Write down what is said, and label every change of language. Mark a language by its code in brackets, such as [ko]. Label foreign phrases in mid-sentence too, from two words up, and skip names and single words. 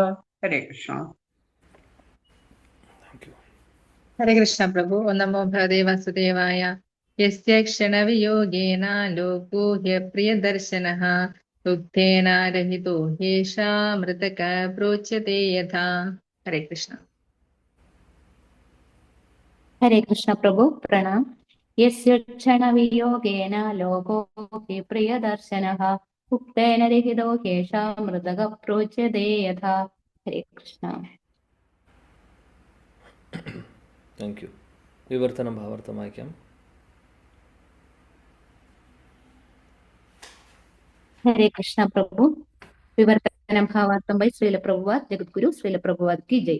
[ml] ഹരേ കൃഷ്ണ. ഹരേ കൃഷ്ണ പ്രഭു. [sa] നമോ ഭഗവതേ വാസുദേവായ. യസ്യ ക്ഷണവിയോഗേന ലോകോ ഹ്യപ്രിയദർശനഃ ഉക്തേന രഹിതോ ഹ്യേഷ മൃതക പ്രോച്യത്തെ യഥാ. [ml] ഹരേ കൃഷ്ണ. [hi] हरे कृष्ण प्रभु प्रणाम. [sa] यस्य क्षणवियोगेन लोको हि प्रियदर्शनः उक्तेन रहितो ह्येषा मृतः प्रोच्यते यथा. [hi] हरे कृष्ण. [en] thank you. [ml] വിവർത്തനം ഭാവാർത്ഥം വായിക്കാം. [hi] हरे कृष्ण प्रभु. [ml] വിവർത്തനം ഭാവാർത്ഥം ബൈ ശ്രീല പ്രഭുപാദ്. [hi] जगद्गुरु श्रील प्रभुपाद की जय.